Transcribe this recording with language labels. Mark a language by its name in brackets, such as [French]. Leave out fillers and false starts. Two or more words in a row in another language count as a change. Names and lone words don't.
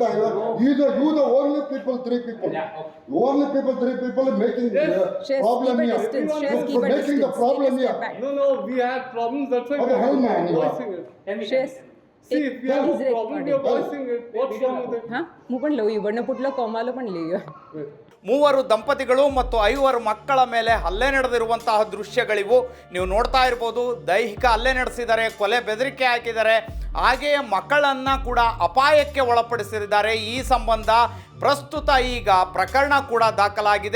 [English] I heard. You the only people, 3 people. Yeah. Okay. Only people, 3 people are making Shares, problem keep a here. distance. Shares, keep a Making the distance. problem Take a here. step back. No, we had problems. That's why What the hell, man, you are? voicing it. Tell me. Shares. See, if we have a problem, we are voicing it. What's wrong with it? हां मु पण लवू बಣ್ಣ पुटलो कोमालो पण लियो. [Kannada] 3 ದಂಪತಿಗಳು ಮತ್ತು 5 ಮಕ್ಕಳ ಮೇಲೆ ಹಲ್ಲೆ ನಡೆದಿರುವಂತಹ ದೃಶ್ಯಗಳಿವು. ನೀವು ನೋಡ್ತಾ ಇರ್ಬೋದು. ದೈಹಿಕ ಹಲ್ಲೆ ನಡೆಸಿದ್ದಾರೆ, ಕೊಲೆ ಬೆದರಿಕೆ ಹಾಕಿದ್ದಾರೆ, ಹಾಗೆಯೇ ಮಕ್ಕಳನ್ನು ಕೂಡ ಅಪಾಯಕ್ಕೆ ಒಳಪಡಿಸಿದ್ದಾರೆ. ಈ ಸಂಬಂಧ ಪ್ರಸ್ತುತ ಈಗ ಪ್ರಕರಣ ಕೂಡ ದಾಖಲಾಗಿದೆ.